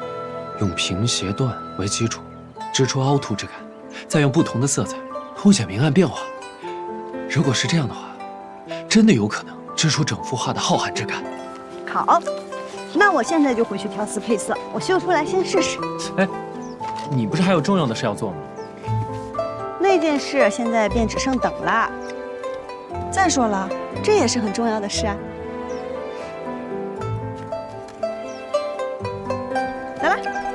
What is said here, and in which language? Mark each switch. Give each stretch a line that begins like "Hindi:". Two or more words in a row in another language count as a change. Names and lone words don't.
Chinese: 用平斜斷為基礎，織出凹凸之感，再用不同的色彩凸顯明暗變化。如果是這樣的話，真的有可能織出整幅畫的浩瀚之感。好，那我現在就回去挑絲配色，我繡出來先試試。哎，你不是還有重要的事要做嗎？那件事現在便只剩等了。再說了，這也是很重要的事啊。來吧。